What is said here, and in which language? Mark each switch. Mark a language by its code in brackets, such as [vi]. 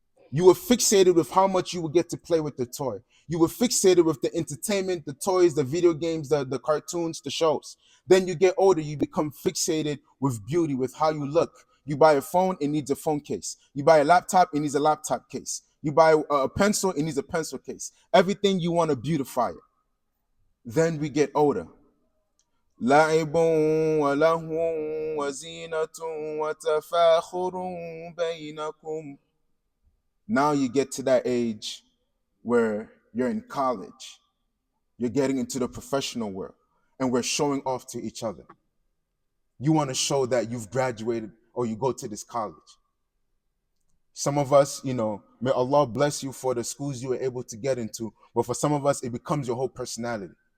[en] You were fixated with how much you would get to play with the toy. You were fixated with the entertainment, the toys, the video games, the cartoons, the shows. Then you get older, you become fixated with beauty, with how you look. You buy a phone, it needs a phone case. You buy a laptop, it needs a laptop case. You buy a pencil, it needs a pencil case. Everything you want to beautify it. Then we get older. [ar] لعب ولهو وزينة وتفاخر بينكم. [en] Now you get to that age where you're in college. You're getting into the professional world and we're showing off to each other. You want to show that you've graduated or you go to this college. Some of us, may Allah bless you for the schools you were able to get into, but for some of us, it becomes your whole personality.